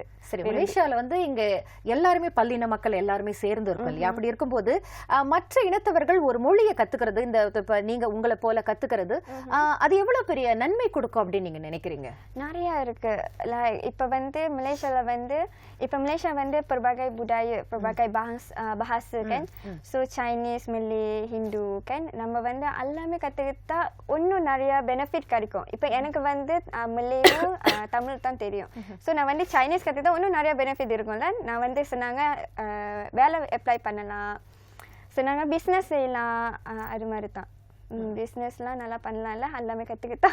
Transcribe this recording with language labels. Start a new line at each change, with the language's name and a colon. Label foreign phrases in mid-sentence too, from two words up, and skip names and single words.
Tamil: சரி, மலேசியால வந்து இங்க எல்லாருமே பல்லின மக்கள் எல்லாருமே சேர்ந்து இருக்கும் இல்லையா? அப்படி இருக்கும்போது மற்ற இனத்தவர்கள் ஒரு மொழியை கத்துக்கிறது, இந்த நீங்க உங்களை போல கத்துக்கிறது, அது எவ்வளவு பெரிய நன்மை கொடுக்கும் அப்படின்னு நீங்க நினைக்கிறீங்க? நிறைய இருக்கு. இப்ப வந்து மலேசியால வந்து மலேசியா வந்து
Malay: berbagai budaya, berbagai bahasa kan.
English: So Chinese, Malay, Hindu kan.
Tamil: நம்ம வந்து எல்லாமே கத்துக்கிட்டா இன்னும் நிறைய பெனிஃபிட் கிடைக்கும். இப்ப எனக்கு வந்து மலேயும் தமிழ் தான் தெரியும். ஸோ நான் வந்து சைனீஸ் கற்றுக்கிட்டா இன்னும் நிறைய பெனிஃபிட் இருக்கும்ல. நான் வந்து சொன்னாங்க வேலை அப்ளை பண்ணலாம், சொன்னாங்க பிஸ்னஸ் செய்யலாம். அது மாதிரி தான் பிஸ்னஸ்லாம் நல்லா பண்ணலாம்ல, எல்லாமே கற்றுக்கிட்டா